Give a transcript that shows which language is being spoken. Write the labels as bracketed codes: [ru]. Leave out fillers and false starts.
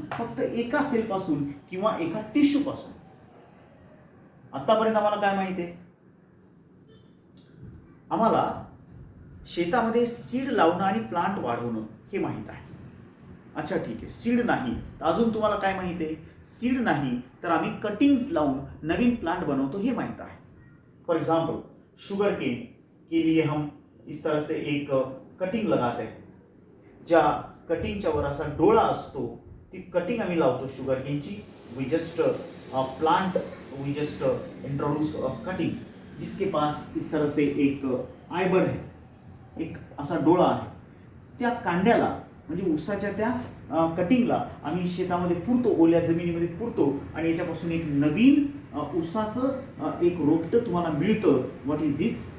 [mr] फक्त एका सेल पासून किंवा एका टिश्यू पासून। आतापर्यंत आम्हाला काय माहिती आहे? आम्हाला शेतामध्ये सीड लावणं आणि प्लांट वाढवणं हे माहित आहे। अच्छा ठीक आहे, सीड नाही तर अजून तुम्हाला काय माहिती आहे? सीड नाही तर आम्ही कटिंग्स लावून नवीन प्लांट बनवतो हे माहित आहे। [hi] फॉर एग्जाम्पल शुगर केन के लिए हम इस तरह से एक कटिंग लगाते हैं, [mr] ज्या कटिंगच्या वर असा डोळा असतो, ती कटिंग आम्ही लावतो sugar केनची। [en] we just plant, we just introduce cutting [hi] जिसके पास इस तरह से एक आयबड है, [mr] एक असा डोळा आहे, त्या कांड्याला म्हणजे ऊसाच्या त्या कटिंगला आम्ही शेतामध्ये पुरतो, ओल्या जमिनीमध्ये पुरतो आणि याच्यापासून एक नवीन ऊसाचं एक रोपटं तुम्हाला मिळतं। [en] What is this?